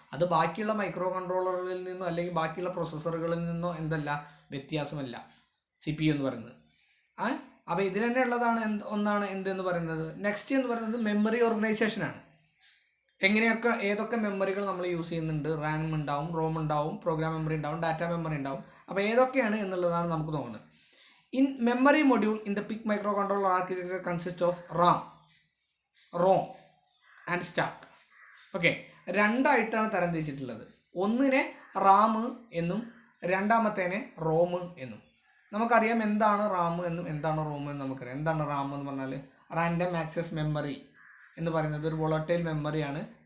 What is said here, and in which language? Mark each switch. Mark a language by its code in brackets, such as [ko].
[ml] അത് ബാക്കിയുള്ള മൈക്രോ കൺട്രോളറുകളിൽ നിന്നോ അല്ലെങ്കിൽ ബാക്കിയുള്ള പ്രൊസസ്സറുകളിൽ നിന്നോ എന്തല്ല, വ്യത്യാസമല്ല CPU എന്ന് പറയുന്നത്. അപ്പോൾ ഇതിൽ തന്നെ ഉള്ളതാണ് ഒന്നാണ് എന്തെന്ന് പറയുന്നത്. നെക്സ്റ്റ് എന്ന് പറയുന്നത് മെമ്മറി ഓർഗനൈസേഷനാണ്. എങ്ങനെയൊക്കെ ഏതൊക്കെ മെമ്മറികൾ നമ്മൾ യൂസ് ചെയ്യുന്നുണ്ട്, RAM ഉണ്ടാവും, ROM ഉണ്ടാവും, പ്രോഗ്രാം മെമ്മറി ഉണ്ടാവും, ഡാറ്റ മെമ്മറി ഉണ്ടാവും. അപ്പോൾ ഏതൊക്കെയാണ് എന്നുള്ളതാണ് നമുക്ക് നോക്കുന്നത്. [en] In memory module in the PIC microcontroller architecture consists of RAM, ROM and stack. [ml] Okay, രണ്ടായിട്ടാണ് തരംതിരിച്ചിട്ടുള്ളത്. ഒന്നിനെ റാം എന്നും രണ്ടാമത്തേനെ റോം എന്നും. നമുക്കറിയാം എന്താണ് റാം എന്നും എന്താണ് റോം എന്നും നമുക്കറിയാം. എന്താണ് റാം എന്ന് പറഞ്ഞാൽ, റാൻഡം ആക്സസ് മെമ്മറി എന്ന് പറയുന്നത് ഒരു വോളട്ടൈൽ മെമ്മറിയാണ്.